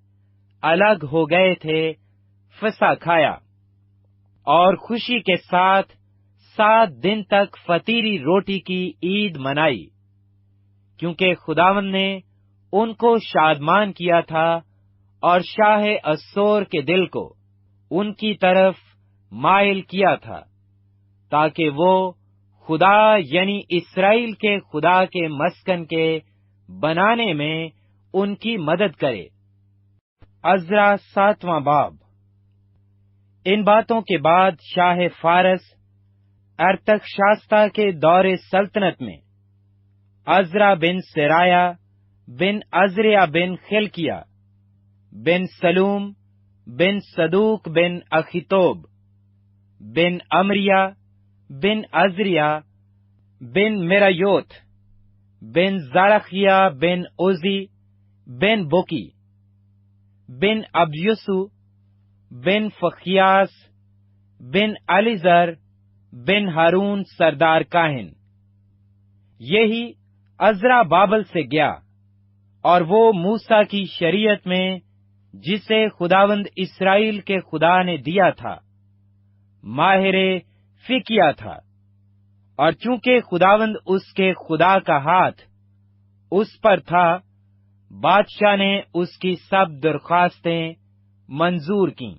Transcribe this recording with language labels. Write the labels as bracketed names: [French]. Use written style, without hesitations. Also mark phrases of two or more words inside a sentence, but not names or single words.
[Urdu] الگ ہو گئے تھے، فصح کھایا، اور خوشی کے ساتھ 7 دن تک فطیری روٹی کی عید منائی، کیونکہ خداوند نے ان کو شادمان کیا تھا اور شاہ اسور کے دل کو ان کی طرف مائل کیا تھا، تاکہ وہ خدا یعنی اسرائیل کے خدا کے مسکن کے بنانے میں ان کی مدد کرے۔ عزرا 7واں باب۔ ان باتوں کے بعد شاہ فارس ارتخشستہ کے دور سلطنت میں عزرا بن سرایا بن عزریا بن خلقیہ بن سلوم بن صدوق بن اخیتوب بن امریا بن عزریا بن میرایوت بن زرخیہ بن عزی بن بوکی بن ابیسو بن فخیاس بن علیزر بن ہارون سردار کاہن۔ یہی عزرا بابل سے گیا، اور وہ موسیٰ کی شریعت میں جسے خداوند اسرائیل کے خدا نے دیا تھا ماہر فقیہ تھا، اور چونکہ خداوند اس کے خدا کا ہاتھ اس پر تھا، بادشاہ نے اس کی سب درخواستیں منظور کیں۔